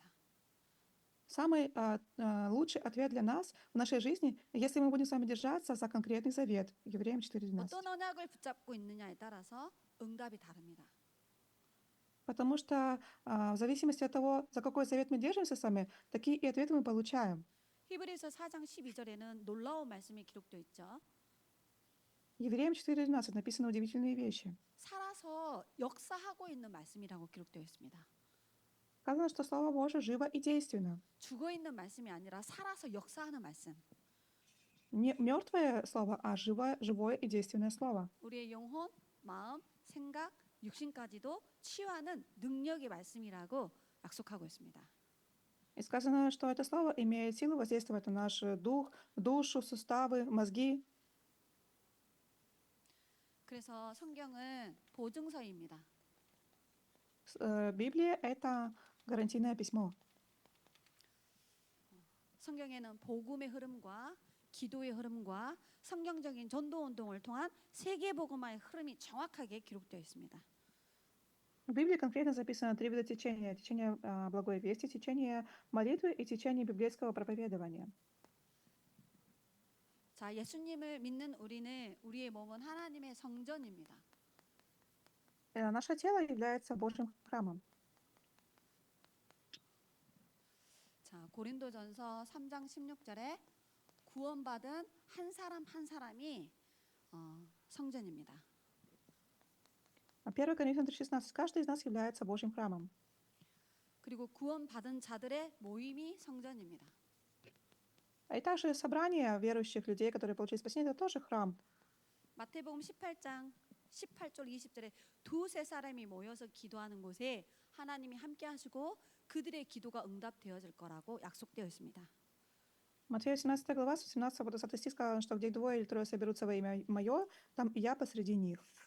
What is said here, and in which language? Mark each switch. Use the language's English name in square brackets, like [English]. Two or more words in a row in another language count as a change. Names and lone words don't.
[Russian] Самый лучший ответ для нас в нашей жизни, если мы будем с вами держаться за конкретный завет. Евреям 4:12. [Korean] 어떤 언약을 붙잡고 있느냐에 따라서 응답이 다릅니다. [Russian] Потому что в зависимости от того, за какой завет мы держимся с вами, такие и ответы мы получаем. [Korean] 히브리서 4장 12절에는 놀라운 말씀이 기록되어 있죠. [Russian] Евреям 4:12 написаны удивительные вещи. [Korean] 살아서 역사하고 있는 말씀이라고 기록되어 있습니다. [Russian] Сказано, что Слово Божие живо и действенно. [Korean] 죽어 있는 말씀이 아니라 살아서 역사하는 말씀. [Russian] Не мертвое слово, а живое и действенное слово. [Korean] 우리의 영혼, 마음, 생각, 육신까지도 치유하는 능력의 말씀이라고 약속하고 있습니다. [Russian] И сказано, что это слово имеет силу воздействовать на наш дух, душу, суставы, мозги. [Korean] 그래서 성경은 보증서입니다. [Russian] Библия — это гарантийное письмо. [Korean] 성경에는 복음의 흐름과 기도의 흐름과 성경적인 전도 운동을 통한 세계 복음화의 흐름이 정확하게 기록되어 있습니다. [Russian] В Библии конкретно записано 3 вида течения. Течение благой вести, течение молитвы и течение библейского проповедования. [Korean] 자, 예수님을 믿는 우리는 우리의 몸은 하나님의 성전입니다. [Russian] Наше тело является Божьим храмом. [Korean] 자, 고린도전서 3장 16절에 구원받은 한 사람 한 사람이 성전입니다. [Russian] 1 Коринфянам 3:16. Каждый из нас является Божьим храмом. [Korean] 그리고 구원받은 자들의 모임이 성전입니다. [Russian] И также собрание верующих людей, которые получили спасение, это тоже храм. [Korean] 마태복음 18장 18절 20절에 두세 사람이 모여서 기도하는 곳에 하나님이 함께 하시고 그들의 기도가 응답되어질 거라고 약속되어 있습니다. [Russian] Матфея 17 глава, с 18 по 20 стих сказано, что где двое или трое соберутся во имя Мое, там и я посреди них.